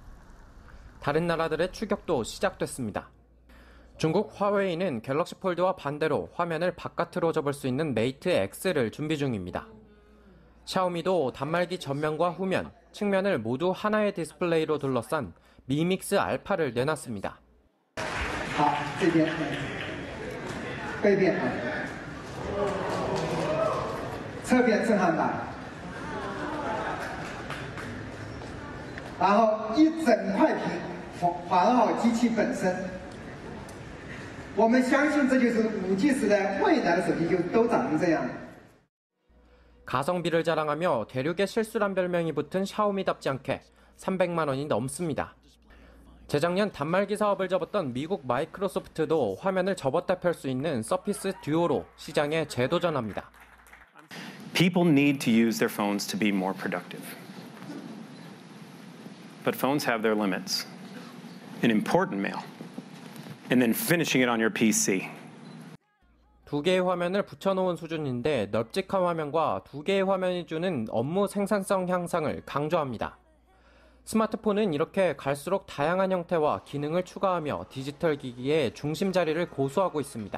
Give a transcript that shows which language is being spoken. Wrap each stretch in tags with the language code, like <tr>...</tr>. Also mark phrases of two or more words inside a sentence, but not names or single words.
<ko>다른 나라들의 추격도 시작됐습니다. 중국 화웨이는 갤럭시 폴드와 반대로 화면을 바깥으로 접을 수 있는 메이트 X를 준비 중입니다. 샤오미도 단말기 전면과 후면, 측면을 모두 하나의 디스플레이로 둘러싼 미믹스 알파를 내놨습니다.</ko> <zh>然后一整块屏环绕机器本身，我们相信这就是 5G 时代未来的手机就都长成这样。</zh> <ko>가성비를 자랑하며 대륙의 실수란 별명이 붙은 샤오미답지 않게 300만 원이 넘습니다. 재작년 단말기 사업을 접었던 미국 마이크로소프트도 화면을 접었다 펼 수 있는 서피스 듀오로 시장에 재도전합니다.</ko> <en>People need to use their phones to be more productive. But phones have their limits. An important mail. And then finishing it on your PC.</en> <ko>2개의 화면을 붙여놓은 수준인데 널찍한 화면과 2개의 화면이 주는 업무 생산성 향상을 강조합니다. 스마트폰은 이렇게 갈수록 다양한 형태와 기능을 추가하며 디지털 기기의 중심 자리를 고수하고 있습니다.</ko>